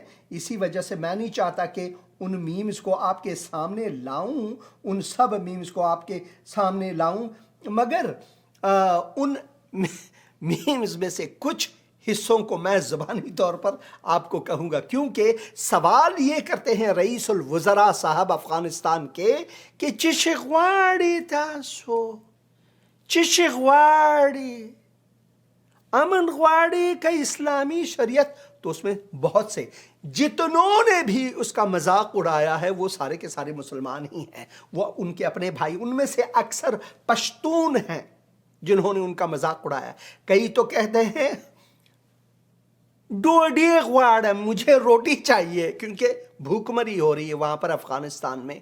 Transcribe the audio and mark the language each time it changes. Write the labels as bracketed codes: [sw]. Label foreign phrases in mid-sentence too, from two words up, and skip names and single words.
[ur] اسی وجہ سے میں نہیں چاہتا کہ ان میمز کو آپ کے سامنے لاؤں، ان سب میمز کو آپ کے سامنے لاؤں، مگر ان میمز میں سے کچھ حصوں کو میں زبانی طور پر آپ کو کہوں گا، کیونکہ سوال یہ کرتے ہیں رئیس الوزراء صاحب افغانستان کے کہ [ps] چشی غواړي تاسو، چشی غواړي، امن غواړي کا اسلامی شریعت؟ [ur] تو اس میں بہت سے جتنوں نے بھی اس کا مذاق اڑایا ہے وہ سارے کے سارے مسلمان ہی ہیں، وہ ان کے اپنے بھائی، ان میں سے اکثر پشتون ہیں جنہوں نے ان کا مذاق اڑایا. کئی تو کہتے ہیں [ps] ڈوڈی غواړم، [ur] مجھے روٹی چاہیے، کیونکہ بھوک مری ہو رہی ہے وہاں پر افغانستان میں.